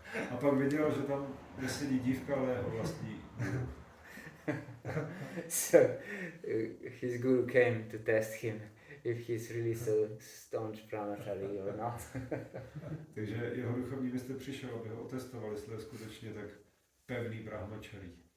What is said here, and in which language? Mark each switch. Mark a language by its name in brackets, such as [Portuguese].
[Czech] A pak viděl, že tam nesedí dívka, ale jeho vlastní guru. [English] So his guru came to test him if he's really so staunch brahmachari or not. [Czech] Takže jeho duchovní mistr přišel, aby ho otestoval, jestli je skutečně tak pevný brahmachari.